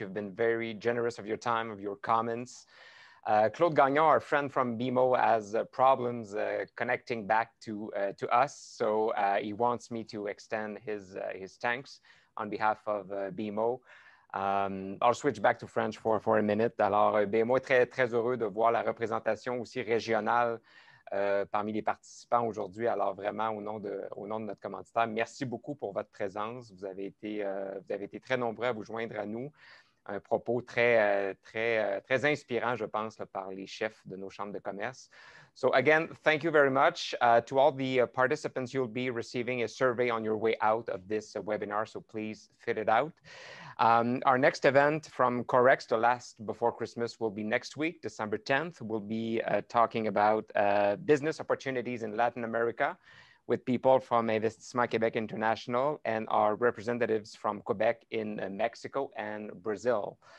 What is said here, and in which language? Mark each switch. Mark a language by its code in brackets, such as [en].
[en] You've been very generous of your time, of your comments. Claude Gagnon, our friend from BMO, has problems connecting back to us. So he wants me to extend his thanks on behalf of BMO. I'll switch back to French for a minute. [fr] Alors, BMO est très, très heureux de voir la représentation aussi régionale parmi les participants aujourd'hui. Alors, vraiment, au nom de notre commanditaire, merci beaucoup pour votre présence. Vous avez été très nombreux à vous joindre à nous. un propos très inspirant, je pense, là, par les chefs de nos chambres de commerce. [en] So again, thank you very much. To all the participants, you'll be receiving a survey on your way out of this webinar, so please fill it out. Our next event from Corex to last before Christmas will be next week, December 10th. We'll be talking about business opportunities in Latin America with people from Investissement Québec International and our representatives from Quebec in Mexico and Brazil.